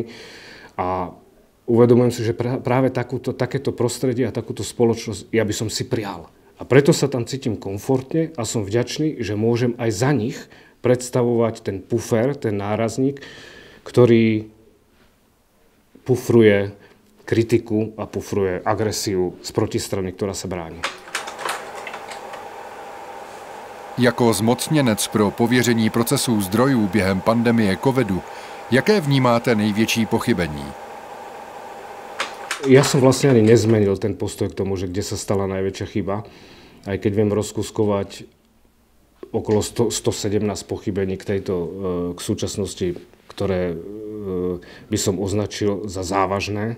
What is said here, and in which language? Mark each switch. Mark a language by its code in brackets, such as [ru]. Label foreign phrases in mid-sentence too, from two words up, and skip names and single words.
[sk] A uvedomujem si, že práve takéto prostredie a takúto spoločnosť ja by som si prial. A preto sa tam cítim komfortne a som vďačný, že môžem aj za nich predstavovať ten pufer, ten nárazník, ktorý pufruje kritiku a pufruje agresiu z protistrany, ktorá sa bráni. [cs] Jako zmocněnec pro pověření procesů zdrojů během pandemie covidu, jaké vnímáte největší pochybení? [sk] Ja som vlastne ani nezmenil ten postoj k tomu, že kde sa stala najväčšia chyba. Aj keď viem rozkuskovať okolo 117 pochybení k súčasnosti, ktoré by som označil za závažné.